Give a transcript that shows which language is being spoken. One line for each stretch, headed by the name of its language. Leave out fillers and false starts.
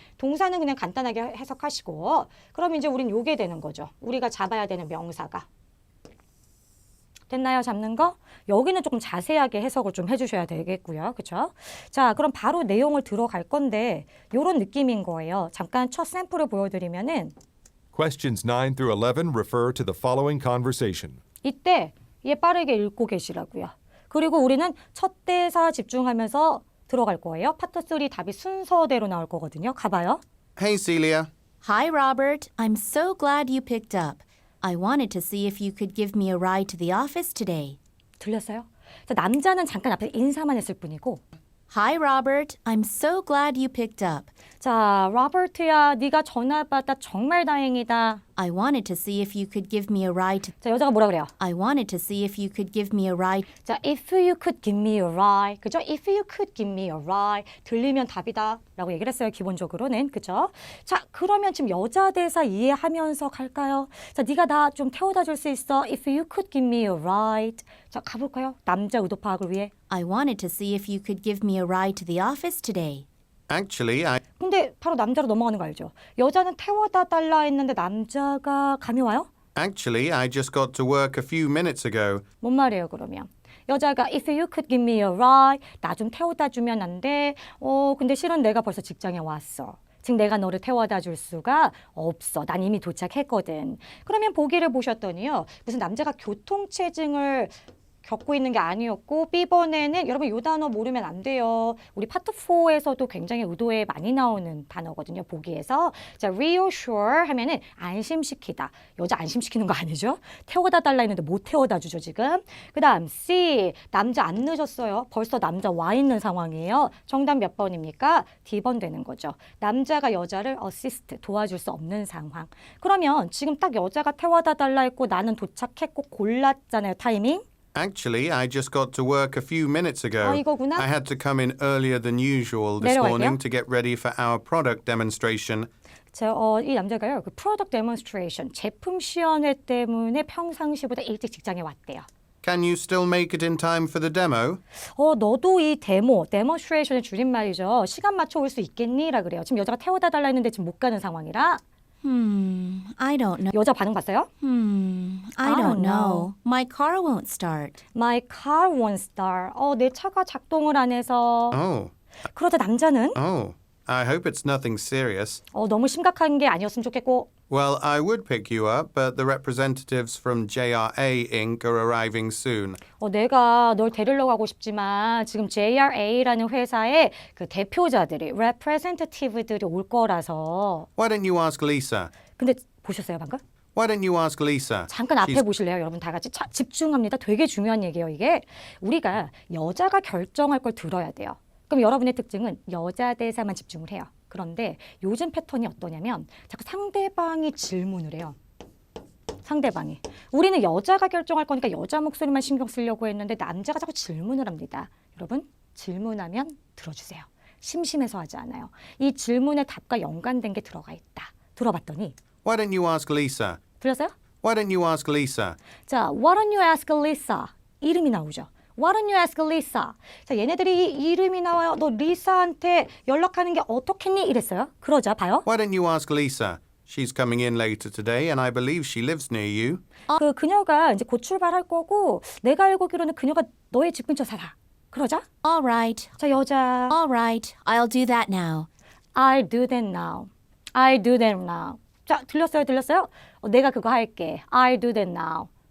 Korean: 동사는 그냥 간단하게 해석하시고 그럼 이제 우린 요게 되는 거죠. 우리가 잡아야 되는 명사가. 됐나요? 잡는 거? 여기는 조금 자세하게 해석을 좀 해주셔야 되겠고요. 그렇죠? 자, 그럼 바로 내용을 들어갈 건데 이런 느낌인 거예요. 잠깐 첫 샘플을 보여드리면은
English: Questions 9 through 11 refer to the following conversation.
Korean: 이때 얘 빠르게 읽고 계시라고요. 그리고 우리는 첫 대사 집중하면서 들어갈 거예요. 파트 3 답이 순서대로 나올 거거든요. 가봐요.
English: Hey, Celia. Hi, Robert. I'm so glad you picked up. I wanted to see if you could give me a ride to the office today.
Korean: 들렸어요? 자, 남자는 잠깐 앞에 인사만 했을 뿐이고
English: Hi, Robert. I'm so glad you picked up.
Korean: 자, 로버트야, 네가 전화 받아 정말 다행이다.
English: I wanted to see if you could give me a ride.
Korean: 자, 여자가 뭐라 그래요?
English: I wanted to see if you could give me a ride. 자, if you could give me a ride.
Korean: 그죠?
English: If you could give me a ride.
Korean: 들리면 답이다. 라고 얘기를 했어요. 기본적으로는. 그죠? 자, 그러면 지금 여자 대사 이해하면서 갈까요? 자, 네가 나 좀 태워다 줄 수 있어?
English: If you could give me a ride.
Korean: 자, 가볼까요? 남자 의도 파악을 위해.
English: I wanted to see if you could give me a ride to the office today. Actually, I
Korean: 근데 바로 남자로 넘어가는 거 알죠? 여자는 태워다 달라 했는데 남자가 감이 와요?
English: I just got to work a few minutes ago.
Korean: 뭔 말이에요, 그러면? 여자가
English: if you could give me a ride,
Korean: 나 좀 태워다 주면 안 돼? 근데 실은 내가 벌써 직장에 왔어. 즉 내가 너를 태워다 줄 수가 없어. 난 이미 도착했거든. 그러면 보기를 보셨더니요. 무슨 남자가 교통체증을 겪고 있는 게 아니었고 B번에는 여러분 이 단어 모르면 안 돼요. 우리 파트 4에서도 굉장히 의도에 많이 나오는 단어거든요. 보기에서. 자, reassure 하면은 안심시키다. 여자 안심시키는 거 아니죠? 태워다 달라 했는데 못 태워다 주죠, 지금. 그다음 C. 남자 안 늦었어요. 벌써 남자 와 있는 상황이에요. 정답 몇 번입니까? D번 되는 거죠. 남자가 여자를 assist 도와줄 수 없는 상황. 그러면 지금 딱 여자가 태워다 달라 했고 나는 도착했고 골랐잖아요, 타이밍.
English: Actually, I just got to work a few minutes ago.
Korean: 아, 이거구나.
English: I had to come in earlier than usual this
Korean: 내려갈게요.
English: morning to get ready for our product demonstration.
Korean: 이 남자가요, 그 프로덕트 데몬스트레이션, 제품 시연회 때문에 평상시보다 일찍 직장에 왔대요.
English: Can you still make it in time for the demo?
Korean: 너도 이 데몬스트레이션의 줄임말이죠. 시간 맞춰 올 수 있겠니? 라 그래요. 지금 여자가 태워다 달라 했는데 지금 못 가는 상황이라.
English: I don't know.
Korean: 여자 반응 봤어요?
English: I don't know. My car won't start. My car won't start.
Korean: 내 차가 작동을 안 해서.
English: Oh,
Korean: 그러자 남자는
English: I hope it's nothing serious.
Korean: 너무 심각한 게 아니었으면 좋겠고.
English: Well, I would pick you up, but the representatives from JRA Inc. are arriving soon.
Korean: 내가 널 데리러 가고 싶지만 지금 JRA라는 회사의 그 대표자들이, representative들이 올 거라서.
English: Why don't you ask Lisa?
Korean: 근데 보셨어요, 방금?
English: Why don't you ask Lisa?
Korean: 잠깐 앞에
English: She's-
Korean: 보실래요? 여러분 다 같이 집중합니다. 되게 중요한 얘기예요, 이게. 우리가 여자가 결정할 걸 들어야 돼요. 그럼 여러분의 특징은 여자 대사만 집중을 해요. 그런데 요즘 패턴이 어떠냐면 자꾸 상대방이 질문을 해요. 상대방이. 우리는 여자가 결정할 거니까 여자 목소리만 신경 쓰려고 했는데 남자가 자꾸 질문을 합니다. 여러분, 질문하면 들어주세요. 심심해서 하지 않아요. 이 질문의 답과 연관된 게 들어가 있다. 들어봤더니
English: Why don't you ask Lisa?
Korean: 들렸어요?
English: Why don't you ask Lisa? 자, why don't you ask Lisa? 이름이 나오죠. Why don't you ask Lisa?
Korean: 자, 얘네들이 이 이름이 나와요. 너 리사한테 연락하는 게 어떻겠니? 이랬어요. 그러자 봐요.
English: Why don't you ask Lisa? She's coming in later today, and I believe she lives near you.
Korean: 그녀가 이제 곧 출발할 거고 내가 알고기로는 그녀가 너의 집 근처 살아. 그러자
English: All right.
Korean: 자, 여자
English: All right. I'll do that now. I'll do that now. I'll do that now. 자,
Korean: 들렸어요? 내가 그거 할게.
English: I'll do that now.